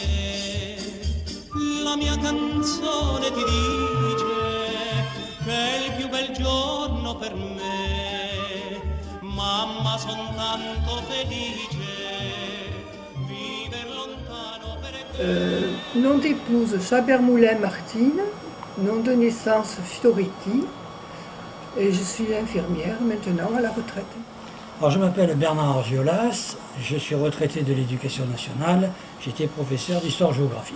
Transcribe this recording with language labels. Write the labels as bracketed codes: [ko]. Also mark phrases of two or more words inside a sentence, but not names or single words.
[it] La mia canzone ti dice che è il più bel giorno per me. Mamma, son tanto felice, vivere lontano perché... [fr] Nom d'épouse Chabert-Moulin Martine, nom de naissance Fioriti, et je suis infirmière maintenant à la retraite. Alors, je m'appelle Bernard Giolas, je suis retraité de l'éducation nationale, j'étais professeur d'histoire-géographie.